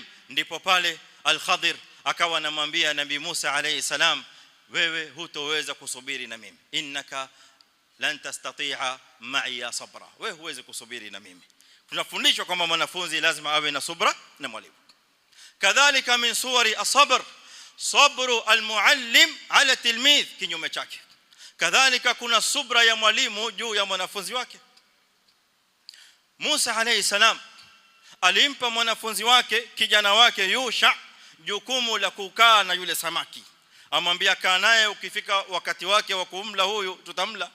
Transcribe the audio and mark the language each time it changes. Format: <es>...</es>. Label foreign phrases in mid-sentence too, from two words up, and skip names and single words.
<sw>Ndipo pale al-Khadir akawa anamwambia Nabii Musa</sw> <ar>عليه السلام,</ar> <sw>wewe hutoweza kusubiri na mimi,</sw> <ar>إنك لن تستطيع معي صبرا,</ar> <sw>wewe huwezi kusubiri na mimi. Tunafundishwa kwamba mwanafunzi lazima awe na subra na mwalimu.</sw> <ar>كذلك من صور الصبر صبر المعلم على التلميذ,</ar> <sw>kinyume chake. Kadhalika kuna subra ya mwalimu juu ya mwanafunzi wake. Musa</sw> <ar>عليه السلام</ar> <sw>alimpa mwanafunzi wake, kijana wake Yusha, jukumu la kukaa na yule samaki. Amwambia, kaa naye, ukifika wakati wake wa kumla huyu tutamla.</sw>